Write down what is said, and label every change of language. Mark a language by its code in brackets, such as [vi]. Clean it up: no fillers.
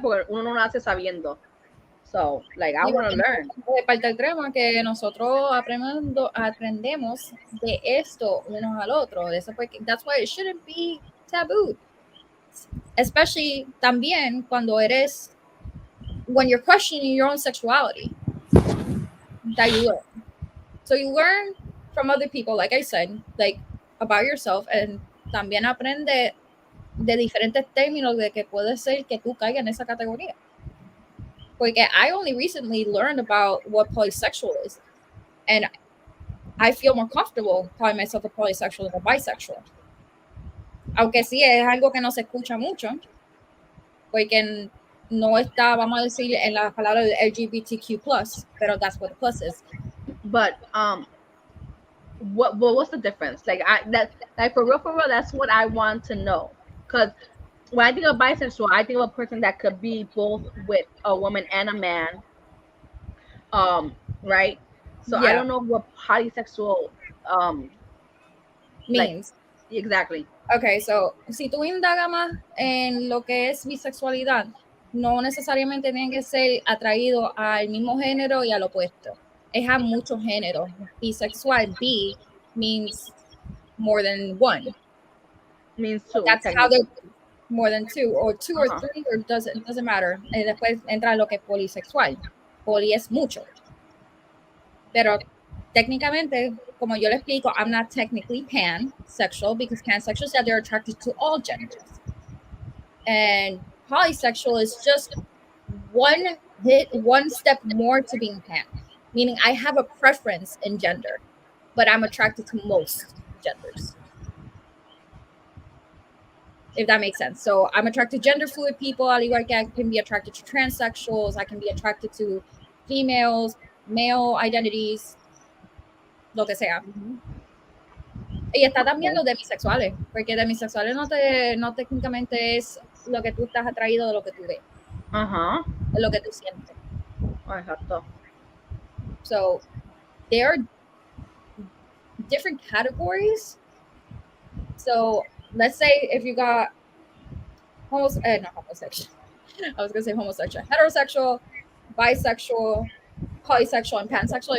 [es] Porque uno no lo hace sabiendo. [en] So, like, I want to learn. [es] De parte del tema que nosotros aprendemos de esto unos al otro. [en] That's why it shouldn't be taboo. Especially [es] también cuando [en] when you're questioning your own sexuality. That you learn. So you learn from other people, like I said, like about yourself, and [es] también aprende de diferentes términos de que puede ser que tú caigas en esa categoría. [en] Porque I only recently learned about what polysexual is, and I feel more comfortable calling myself a polysexual than a bisexual. [es] Aunque sí es algo que no se escucha mucho, porque no está, vamos a decir, en la palabra LGBTQ+, pero [en] that's what the plus is. But what's the difference? Like for real, that's what I want to know. Because when I think of bisexual, I think of a person that could be both with a woman and a man. Right? So I don't know what polysexual like means. exactly. [es] Okay, so si tú indagas más en lo que es bisexualidad, no necesariamente tiene que ser atraído al mismo género y al opuesto. Es a muchos géneros. [en] Bisexual, bi, means more than one. Means two. That's how Technically. they're more than two, or two or three, or doesn't matter. [es] Después entra lo que es polisexual. Poli es mucho. Pero técnicamente, como yo le explico, [en] I'm not technically pansexual because pansexuals said they're attracted to all genders. And polysexual is just one step more to being pan, meaning I have a preference in gender, but I'm attracted to most genders. If that makes sense. So I'm attracted to gender fluid people, [es] al igual que [en] I can be attracted to transsexuals, I can be attracted to females, male identities, [es] lo que sea. Y está también los demisexuales, porque demisexuales no técnicamente es lo que tú estás atraído de lo que tú ves. Es lo que tú sientes. Exacto. [en] So there are different categories. So let's say if you got not homosexual. I was gonna say homosexual, heterosexual, bisexual, polysexual, and pansexual.